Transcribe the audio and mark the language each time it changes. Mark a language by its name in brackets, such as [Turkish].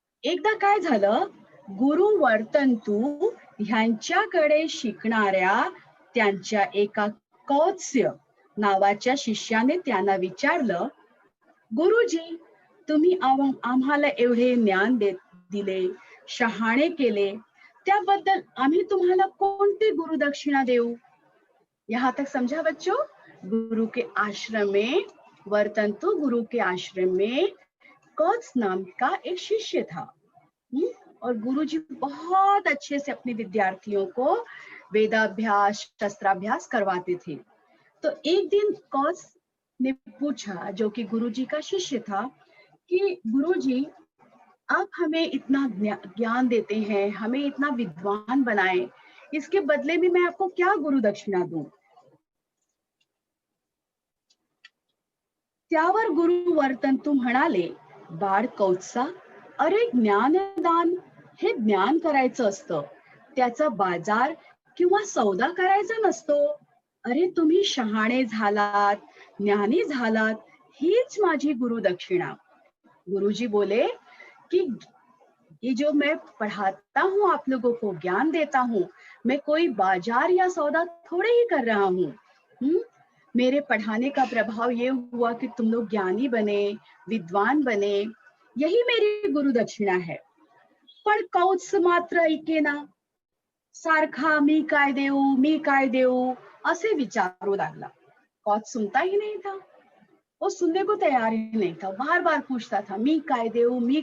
[Marathi] एकदा काय झालं, गुरु वर्तंतू ह्यांच्याकडे शिकणाऱ्या त्यांच्या एका कौत्स्य नावाच्या शिष्याने त्यांना विचारलं, गुरुजी, तुम्ही आम्हाला एवढे ज्ञान दिले, शहाणे केले, त्याबद्दल आम्ही तुम्हाला कोणती गुरुदक्षिणा देऊ? [Hindi] यहाँ तक समझा बच्चों? गुरु के आश्रम में, वर्तंतु गुरु के आश्रम में कौत्स नाम का एक शिष्य था. और गुरुजी बहुत अच्छे से अपने विद्यार्थियों को वेदाभ्यास, शस्त्राभ्यास करवाते थे. तो एक दिन कौत्स ने पूछा, जो कि गुरुजी का शिष्य था, कि गुरुजी, आप हमें इतना ज्ञान देते हैं, हमें इतना विद्वान बनाए, इसके बदले में मैं आपको क्या गुरु दक्षिणा दूं? [Marathi] त्यावर गुरु वर्तंतू म्हणाले, बाळ कौत्सा, अरे ज्ञानदान हे ज्ञान करायचं असतं, त्याचा बाजार किंवा सौदा करायचा नसतो. अरे तुम्ही शहाणे झालात, ज्ञानी झालात, हीच माझी गुरुदक्षिणा. [Hindi] गुरुजी बोले कि ये जो मैं पढ़ाता हूँ, आप लोगों को ज्ञान देता हूँ, मैं कोई बाजार या सौदा थोड़े ही कर रहा हूँ. मेरे पढ़ाने का प्रभाव ये हुआ कि तुम लोग ज्ञानी बने, विद्वान बने, यही मेरी गुरु दक्षिणा है. [Marathi] पण कौत्स मात्र ऐकेना. सारखा मी काय देऊ असे विचारू लागला. [Hindi] कौत्स सुनता ही नहीं था, वो सुनने को तैयार ही नहीं था, बार बार पूछता था [Marathi] मी काय देऊ.